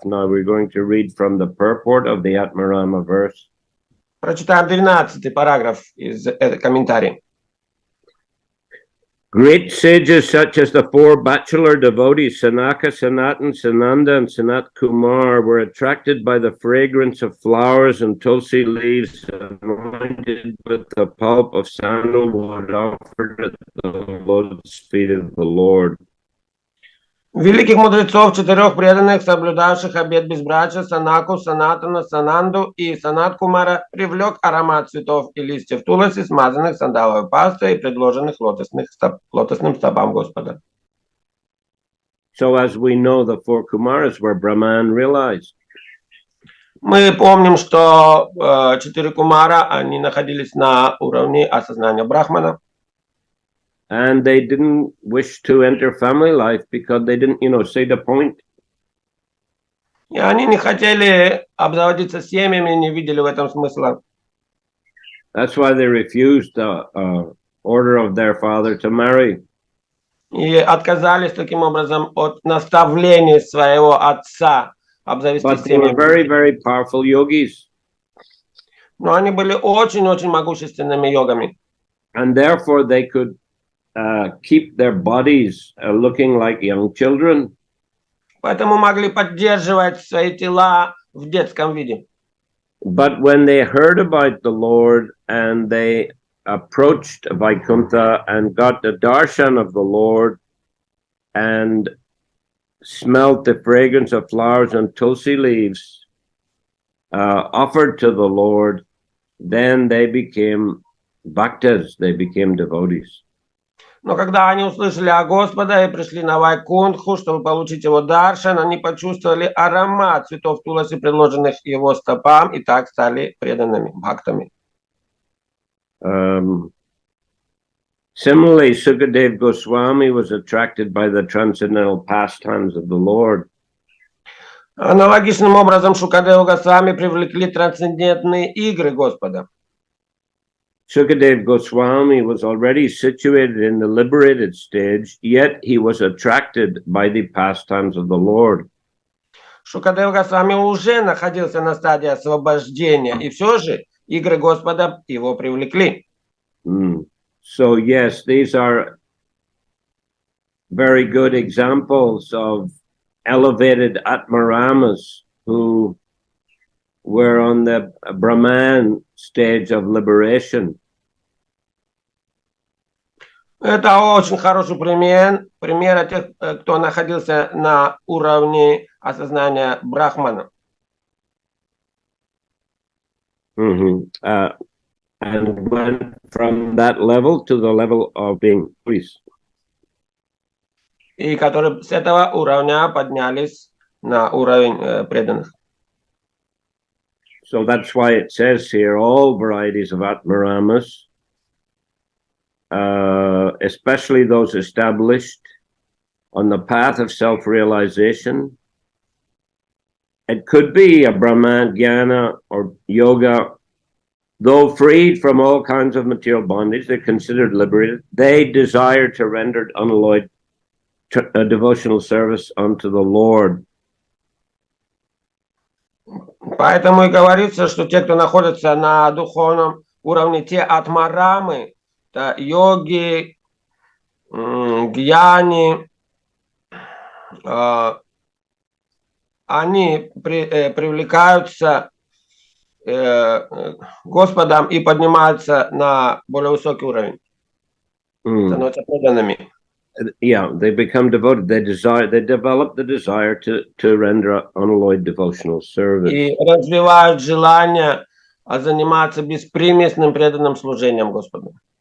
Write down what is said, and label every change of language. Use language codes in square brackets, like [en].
[en] Now we're going to read from the purport of the Atmarama verse. [ru] Прочитаем 12 параграф из комментария. [en] Great sages such as the four bachelor devotees, Sanaka, Sanatan, Sananda, and Sanat Kumar, were attracted by the fragrance of flowers and tulsi leaves anointed with the pulp of sandalwood offered at the lotus feet of the Lord. [ru] Великих мудрецов, 4 преданных, соблюдавших обет безбрачия, Санаку, Санатана, Сананду и Санат Кумара, привлек аромат цветов и листьев туласи, смазанных сандаловой пастой и предложенных лотосным стопам Господа. [en] So as we know, the four Kumaras were Brahman realized. [ru] Мы помним, что 4 кумара, они находились на уровне осознания Брахмана. [en] And they didn't wish to enter family life because they didn't, see the point. [ru] И они не хотели обзаводиться семьями, не видели в этом смысла. [en] That's why they refused the order of their father to marry. [ru] И отказались таким образом от наставлений своего отца обзавестись [en] But they were [ru] семьями. [en] very, very powerful yogis. [ru] Но они были очень-очень могущественными йогами. [en] And therefore they could keep their bodies looking like young children. [ru] Поэтому могли поддерживать свои тела в детском виде. [en] But when they heard about the Lord and they approached Vaikuntha and got the darshan of the Lord and smelt the fragrance of flowers and tulsi leaves offered to the Lord, then they became bhaktas, they became devotees. [ru] Но когда они услышали о Господе и пришли на Вайкунтху, чтобы получить его даршан, они почувствовали аромат цветов туласи, предложенных его стопам, и так стали преданными бхактами. [en] Similarly, Sukadev Goswami was attracted by the transcendental pastimes of the Lord. [ru] Аналогичным образом Шукадева Госвами привлекли трансцендентные игры Господа. [en] Sukadev Goswami was already situated in the liberated stage, yet he was attracted by the pastimes of the Lord. [ru] Шукадева Госвами уже находился на стадии освобождения, и все же игры Господа его привлекли. [en] So yes, these are very good examples of elevated Atmaramas who were on the Brahman stage of liberation. [ru] Это очень хороший пример тех, кто находился на уровне осознания Брахмана. [en] And went from that level to the level of being priest. [ru] И которые с этого уровня поднялись на уровень преданных. [en] So that's why it says here all varieties of Atmaramas, especially those established on the path of self-realization. It could be a Brahman, Jnana, or Yoga. Though freed from all kinds of material bondage, they're considered liberated. They desire to render unalloyed devotional service unto the Lord. [ru] Поэтому и говорится, что те, кто находится на духовном уровне, те атмарамы, йоги, гьяни, они привлекаются Господом и поднимаются на более высокий уровень, становятся преданными. [en] Yeah, they become devoted. They develop the desire to render unalloyed devotional service. [ru] И развивают желание заниматься беспримесным преданным служением Господу.